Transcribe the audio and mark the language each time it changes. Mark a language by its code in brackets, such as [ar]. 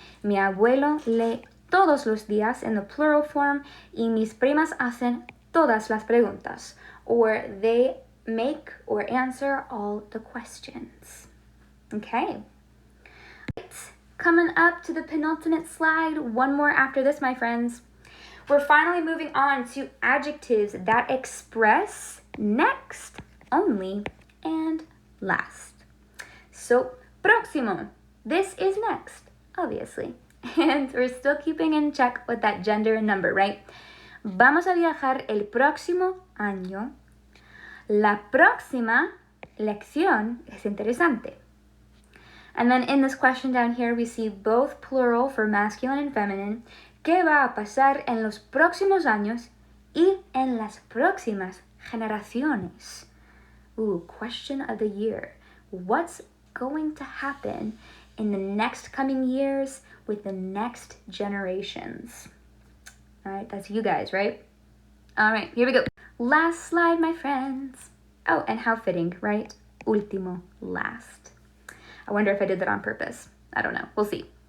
[es] Mi abuelo lee todos los días [en] in the plural form, [es] y mis primas hacen todas las preguntas, [en] or they make or answer all the questions. Okay. Right. Coming up to the penultimate slide, one more after this, my friends. We're finally moving on to adjectives that express next, only, and last. So, próximo. This is next, obviously. And we're still keeping in check with that gender and number, right? [es] Vamos a viajar el próximo año. La próxima lección es interesante. [en] And then in this question down here, we see both plural for masculine and feminine. [es] ¿Qué va a pasar en los próximos años y en las próximas generaciones? [en] Ooh, question of the year. What's going to happen in the next coming years with the next generations? All right, that's you guys, right? All right, here we go. Last slide, my friends. Oh, and how fitting, right? Último, last. I wonder if I did that on purpose. I don't know. We'll see.